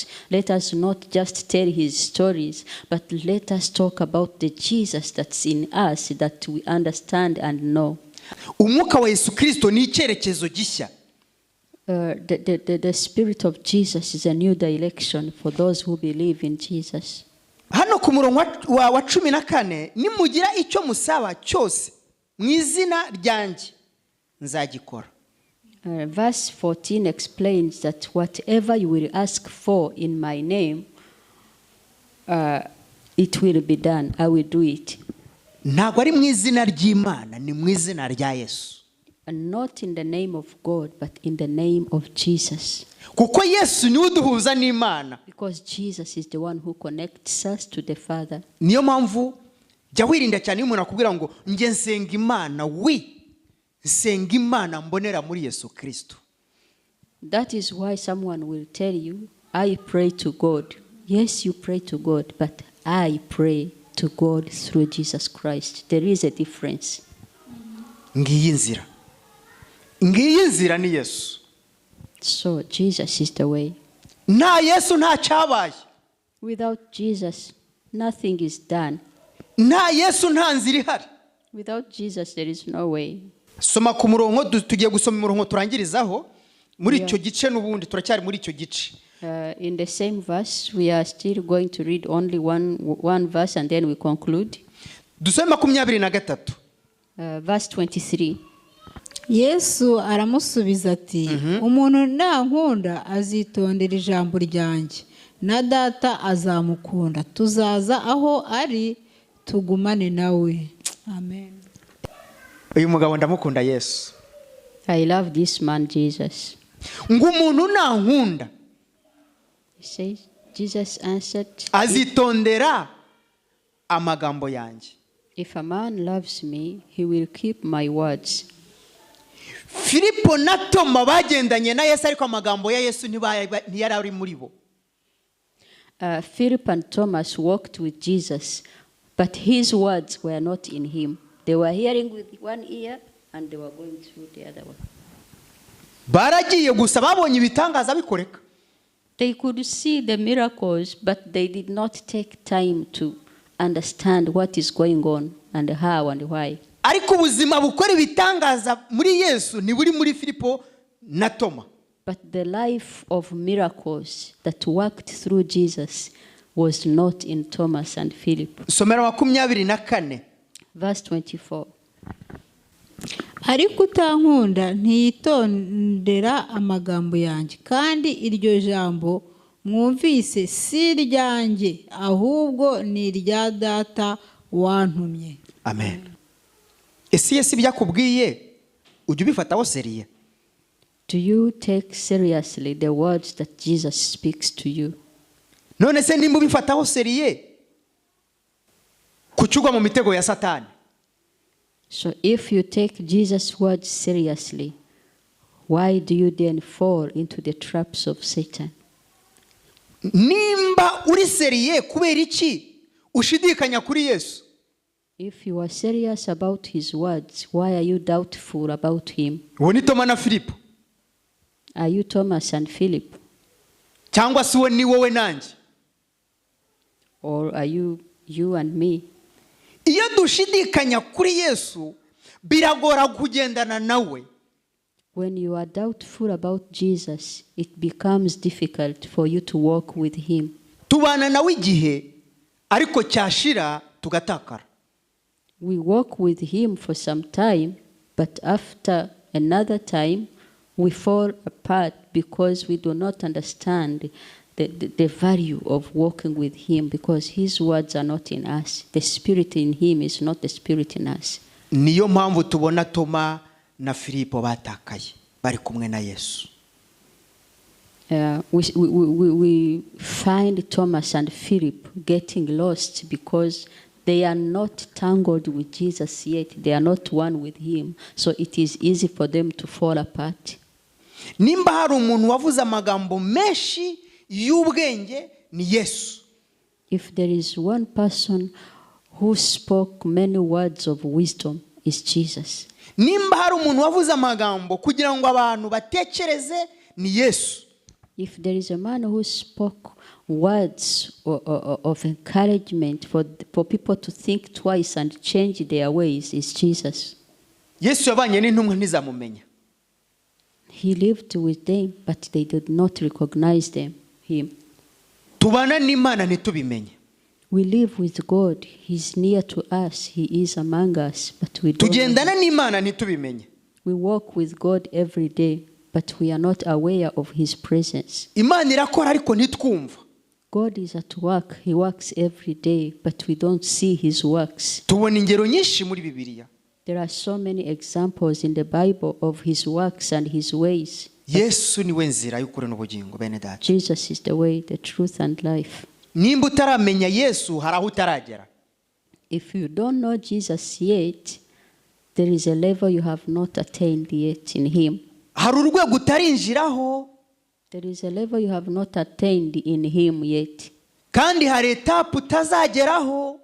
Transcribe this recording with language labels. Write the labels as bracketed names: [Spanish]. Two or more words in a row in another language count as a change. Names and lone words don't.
[English] Let us not just tell his stories, but let us talk about the Jesus that's in us that we understand and know. [Kinyarwanda] umwuka wa Yesu Kristo ni icyerekezo gishya. [English] The Spirit of Jesus is a new direction for those who believe in Jesus. [Kinyarwanda] Hano ku murongo wa 14 nimugira icyo musaba cyose mu izina ryanjye nzagikora. [English] Verse 14 explains that whatever you will ask for in my name, it will be done. I will do it. [Kinyarwanda] Ntabwo ari mu izina ry'Imana, ni mu izina rya Yesu. [English] And not in the name of God, but in the name of Jesus. [Kinyarwanda] Kuko Yesu niwe uduhuza n'Imana. [English] Because Jesus is the one who connects us to the Father. [Kinyarwanda] Niyo mpamvu jya wirinda cyane umuntu akubwira ngo nge nsenga Imana, nsenga Imana mbonera muri Yesu Kristo. [English] That is why someone will tell you, I pray to God. Yes, you pray to God, but I pray to God through Jesus Christ. There is a difference. [Kinyarwanda] Ngiyi nzira ni Yesu. [English] So Jesus is the way. [Kinyarwanda] Nta Yesu nta cyabaye. [English] Without Jesus, nothing is done. [Kinyarwanda] Nta Yesu nta nzira ihari. [English] Without Jesus, there is no way. [Kinyarwanda] Soma ku murongo, tugiye gusoma umurongo turangirizaho muri icyo gice n'ubundi turacyari muri icyo gice. [English] In the same verse, we are still going to read only one verse and then we conclude. [Kinyarwanda] Dusome 23. [English] Verse 23. [Kinyarwanda] Yesu aramusubiza ati umuntu nankunda azitondera ijambo ryanjye na data azamukunda tuzaza aho ari tugumane nawe. Amen. Uyu mugabo ndamukunda Yesu. [English] I love this man Jesus. [Kinyarwanda] Ngo umuntu nankunda, [English] He says, Jesus answered, [Kinyarwanda] azitondera amagambo yanjye. [English] if a man loves me, he will keep my words. [Kinyarwanda] Filipo na Toma bagendanye na Yesu ariko amagambo ya Yesu ntiyari ari muri bo. [English] Philip and Thomas walked with Jesus, but his words were not in him. They were hearing with one ear and they were going through the other one. [Kinyarwanda] Baragiye gusa babonye ibitangaza bikoreka. [English] They could see the miracles, but they did not take time to understand what is going on and how and why. [Kinyarwanda] Ariko ubuzima bukora ibitangaza muri Yesu ni buri muri Filipo na Toma. [English] But the life of miracles that worked through Jesus was not in Thomas and Philip. [Kinyarwanda] Somera 24. [English] Verse 24. [Kinyarwanda] ariko utankunda ntiyitondera amagambo yanjye kandi iryo jambo mwumvise si ryanjye ahubwo ni irya data wantumye. Amen. Ese Yesu byakubwiye ujye ubifataho seriye? [English] Do you take seriously the words that Jesus speaks to you? [Kinyarwanda] None se nimba ubifataho seriye kucyugwa mu mitego ya Satani? [English] So if you take Jesus' words seriously, why do you then fall into the traps of Satan? [Kinyarwanda] Nimba uri seriye kubera iki ushidikanya kuri Yesu? [English] If you are serious about his words, why are you doubtful about him? [Kinyarwanda] Uwo ni Toma na Filipo? [English] Are you Thomas and Philip? [Kinyarwanda] Cyangwa se uwo ni wowe nanjye? [English] Or are you and me? [Kinyarwanda] Iyo dushidikanya kuri Yesu biragora kugendana nawe. [English] When you are doubtful about Jesus, it becomes difficult for you to walk with him. [Kinyarwanda] Tubana nawe igihe ariko cyashira tugatakara. [English] We walk with him for some time, but after another time, we fall apart because we do not understand the value of walking with him, because his words are not in us. The spirit in him is not the spirit in us. [Kinyarwanda] Niyo mpamvu tubona Toma na Filipo batakaye bari kumwe na Yesu. [English] We find Thomas and Philip getting lost because they are not tangled with Jesus yet. They are not one with him. So it is easy for them to fall apart. [Kinyarwanda] Nimba hari umuntu wavuze amagambo menshi y'ubwenge ni Yesu. [English] If there is one person who spoke many words of wisdom, is Jesus. [Kinyarwanda] nimba hari umuntu wavuze amagambo kugira ngo abantu batekereze ni Yesu. [English] If there is a man who spoke words of encouragement for people to think twice and change their ways, is Jesus. [Kinyarwanda] Yesu yabanye n'intumwa ntizamumenya. [English] He lived with them, but they did not recognize him. [Kinyarwanda] Tubana n'Imana ntitubimenye. [English] We live with God. He's near to us. He is among us, but we don't. [Kinyarwanda] Tugendana n'Imana ntitubimenye. [English] We walk with God every day, but we are not aware of his presence. [Kinyarwanda] Imana irakora ariko ntitwumva. [English] God is at work. He works every day, but we don't see his works. [Kinyarwanda] Tubona ingero nyinshi muri Bibiliya. [English] There are so many examples in the Bible of his works and his ways. [Kinyarwanda] Yesu niwe nzira y'ukuri n'ubugingo bene data. [English] Jesus is the way, the truth and life. [Kinyarwanda] Nimba utaramenya Yesu hari aho utaragera. [English] If you don't know Jesus yet, there is a level you have not attained yet in him. [Kinyarwanda] Hari urwego utarinjiraho. [English] There is a level you have not attained in him yet. [Kinyarwanda] Kandi hari etape utazageraho.